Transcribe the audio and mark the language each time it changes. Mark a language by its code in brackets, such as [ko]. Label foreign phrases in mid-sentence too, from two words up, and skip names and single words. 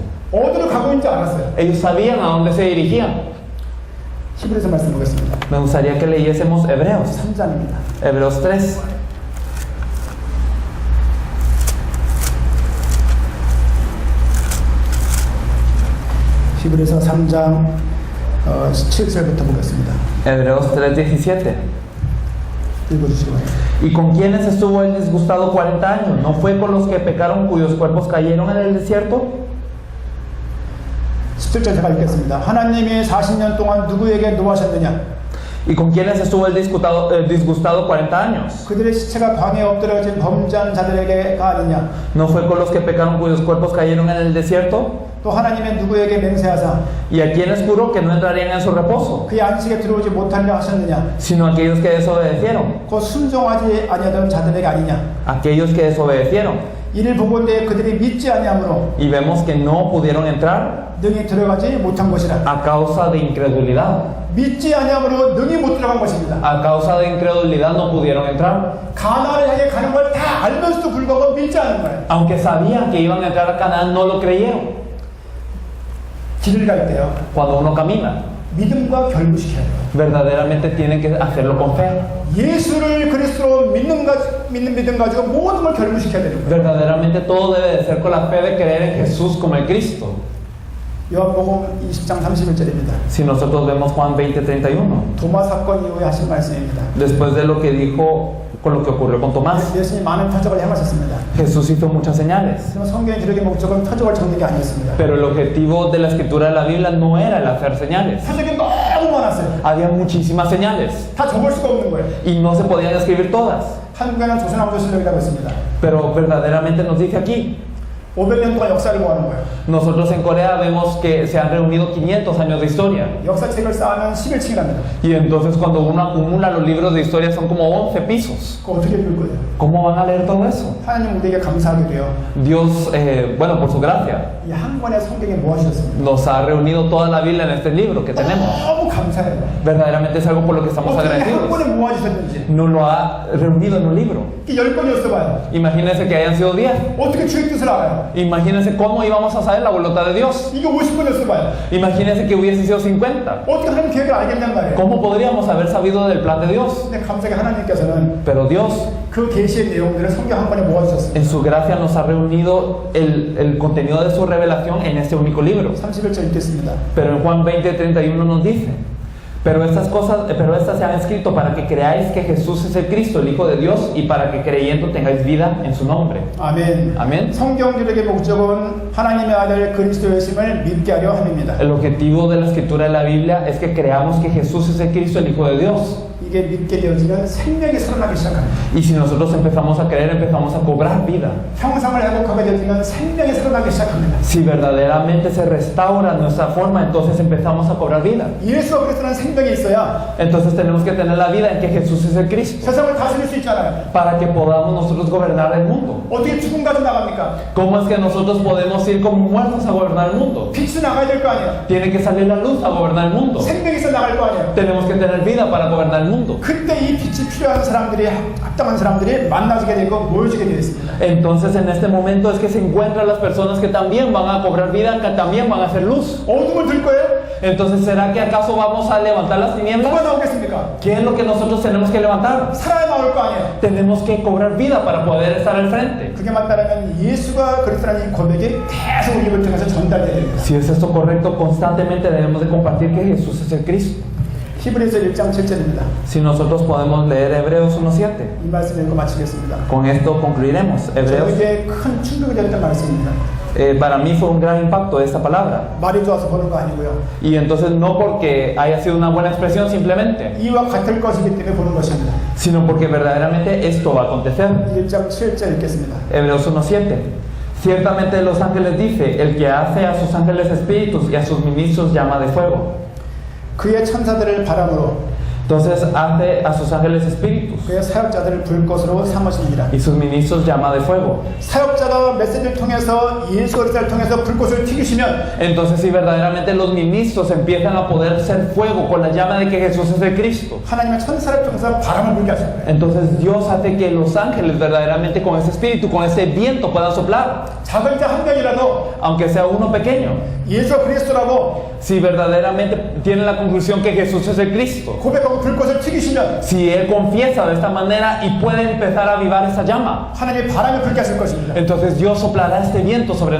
[ko] 어디로 가고 있는지 알았어요. [es] Ellos sabían a dónde se dirigían. [ko] 히브리서 말씀 보겠습니다. [es] Me gustaría que leyésemos Hebreos, [ko] 3장입니다. [es] Hebreos 3. [ko] 히브리서 3장 17절부터 보겠습니다. [es] Hebreos 3:17. [ko] 읽어주시기 바랍니다. [es] ¿Y con quiénes estuvo el disgustado 40 años? ¿No fue con los que pecaron cuyos cuerpos cayeron en el desierto? [ko] 17절 제가 읽겠습니다. 하나님이 40년 동안 누구에게 노하셨느냐? [es] ¿Y con quiénes estuvo el disgustado 40 años? [ko] 그들의 시체가 광야에 엎드려진 범죄한 자들에게가 아니냐? [es] ¿No fue con los que pecaron cuyos cuerpos cayeron en el desierto? [ko] 또 하나님의 누구에게 맹세하사 [es] ¿Y a quienes juró que no entrarían en su reposo? [ko] 그의 안식에 들어오지 못하려 하셨느냐? [es] Sino a aquellos que desobedecieron. [ko] 곧 순종하지 아니하던 자들에게 아니냐? [es] Aquellos que desobedecieron. [ko] 이를 보건대 그들이 믿지 아니하므로 [es] Y vemos que no pudieron entrar [ko] 능히 들어가지 못한 것이라. [es] a causa de incredulidad. [ko] 믿지 아니하므로 능히 못 들어간 것입니다. [es] A causa de incredulidad no pudieron entrar. [ko] 가나안을 향해 가는 걸 다 알면서도 불구하고 믿지 않은 거예요. [es] Aunque sabían que iban a entrar a Canaán, no lo creyeron. [ko] 길을 갈 때요. [es] Cuando uno camina, [ko] 믿음과 결부시켜야 돼요. [es] verdaderamente tienen que hacerlo con fe. [ko] 예수를 그리스도로 믿는 믿음 가지고 모든 걸 결부시켜야 되는 거예요. [es] Verdaderamente todo debe de ser con la fe de creer en Jesús como el Cristo. [ko] 요한복음 20장 31절입니다. [es] Si nosotros vemos Juan 20:31, [ko] 도마 사건 이후에 하신 말씀입니다. [es] después de lo que dijo con lo que ocurrió con Tomás, [ko] 예수님이 많은 표적을 행하셨습니다. [es] Jesús hizo muchas señales. [ko] 하지만 성경의 기록의 목적은 표적을 적는 게 아니었습니다. [es] Pero el objetivo de la escritura de la Biblia no era el hacer señales. [ko] 표적이 너무 많았어요. [es] Había muchísimas señales [ko] 다 적을 수가 없는 거예요. [es] y no se podían escribir todas. [ko] 한국에는 조선왕조실록이라고 있습니다. [es] Pero verdaderamente nos dice aquí, [ko] 500년 동안 역사를 모아놓은 거예요. [es] nosotros en Corea vemos que se han reunido 500 años de historia. [ko] 역사책을 쌓으면 11층이랍니다. [es] Y entonces cuando uno acumula los libros de historia son como 11 pisos. [ko] 그거 어떻게 읽을 거예요? [es] ¿Cómo van a leer todo eso? [ko] 하나님 우리에게 감사하게도요. [es] Dios, bueno, por su gracia, [ko] 이 한 권의 성경에 모아주셨습니다. [es] nos ha reunido toda la Biblia en este libro que tenemos. [ko] 너무 감사해요. [es] Verdaderamente es algo por lo que estamos [ko] 어떻게 한 [es] agradecidos. [ko] 권에 모아주셨는지. [es] Nos lo ha reunido en un libro. [ko] 이게 10권이었어 봐요. [es] Imagínense que hayan sido 10. [ko] 어떻게 주의 뜻을 알아요? [es] Imagínense cómo íbamos a saber la voluntad de Dios. [ko] 이게 50번이었어 봐요. [es] Imagínense que hubiese sido 50. [ko] 어떻게 하나님 계획을 알겠냔 말이에요. [es] ¿Cómo podríamos haber sabido del plan de Dios? [ko] 근데 감사하게 하나님께서는 [es] Pero Dios, [ko] 그 계시의 내용들을 성경 한 번에 모아주셨습니다. [es] en su gracia, nos ha reunido el contenido de su revelación en este único libro. [ko] 31절 읽겠습니다. [es] Pero en Juan 20:31 nos dice: pero estas se han escrito para que creáis que Jesús es el Cristo, el Hijo de Dios, y para que creyendo tengáis vida en su nombre. [ko] 아멘. [es] Amén. [ko] 성경 기록의 목적은 하나님의 아들 그리스도이심을 믿게 하려 함입니다. [es] El objetivo de la escritura de la Biblia es que creamos que Jesús es el Cristo, el Hijo de Dios. [ko] 이게 믿게 되어지면 생명이 살아나기 시작합니다. [es] Y si nosotros empezamos a creer, empezamos a cobrar vida. [ko] 형상을 회복하게 되어지면 생명이 살아나기 시작합니다. [es] Si verdaderamente se restaura nuestra forma, entonces empezamos a cobrar vida. [ko] 예수와 그리스도는 생명이 있어야 [es] Entonces tenemos que tener la vida en que Jesús es el Cristo, [ko] 세상을 다스릴 수 있잖아요. [es] para que podamos nosotros gobernar el mundo. [ko] 어떻게 죽음 가지고 나갑니까? [es] ¿Cómo es que nosotros podemos ir como muertos a gobernar el mundo? [ko] 빛이 나가야 될 거 아니에요. [es] Tiene que salir la luz a gobernar el mundo. [ko] 생명이 있어 나갈 거 아니에요. [es] Tenemos que tener vida para gobernar el mundo. [ko] 그때 이 빛이 필요한 사람들이 합당한 사람들이 만나지게 되고 모여지게 되어 있습니다. [es] Entonces en este momento es que se encuentran las personas que también van a cobrar vida, que también van a hacer luz. [ko] 어둠을 들 거예요? [es] Entonces, ¿será que acaso vamos a levantar las tinieblas? [ko] 누가 나오겠습니까? [es] ¿Qué es lo que nosotros tenemos que levantar? [ko] 살아야 나올 거 아니에요. [es] Tenemos que cobrar vida para poder estar al frente. [ko] 그게 맞다면 예수가 그리스도라는 이 고백이 계속 우리 입을 통해서 전달돼야 됩니다. [es] Si es esto correcto, constantemente debemos de compartir que Jesús es el Cristo. [ko] 히브리서 1장 7절입니다. [es] Si nosotros podemos leer Hebreos 1:7. [ko] 이 말씀 읽고 마치겠습니다. [es] Con esto concluiremos. Hebreos. [ko] 저에게 큰 충격이 됐던 말씀입니다. [es] Para mí fue un gran impacto esta palabra. [ko] 말이 좋아서 보는 거 아니고요. [es] Y entonces no porque haya sido una buena expresión simplemente, [ko] 이와 같을 것이기 때문에 보는 것입니다. [es] sino porque verdaderamente esto va a acontecer. [ko] 1장 7절 읽겠습니다. [es] Hebreos 1:7. Ciertamente de los ángeles dice: el que hace a sus ángeles espíritus y a sus ministros llama de fuego. [ko] 그의 천사들을 바람으로 [es] Entonces hace a sus ángeles espíritus [ko] 그의 사역자들을 불꽃으로 삼으시니라. [es] y sus ministros llama de fuego. [ko] 사역자가 메시지를 통해서 예수 그리스도를 통해서 불꽃을 튀기시면 [es] Entonces, si verdaderamente los ministros empiezan a poder ser fuego con la llama de que Jesús es el Cristo, [ko] 하나님의 천사를 통해서 바람을 불게 하실 거예요. [es] entonces Dios hace que los ángeles verdaderamente con ese espíritu, con ese viento puedan soplar, [ko] 작은 자 한 명이라도 [es] aunque sea uno pequeño. [ko] 예수 그리스도라고 [es] Si verdaderamente tiene la conclusión que Jesús es el Cristo, [ko] 고백하고 불꽃을 튀기시면 [es] si él confiesa de esta manera y puede empezar a avivar esa llama, [ko] 하나님의 바람을 불게 하실 것입니다. [es] entonces Dios soplará este viento sobre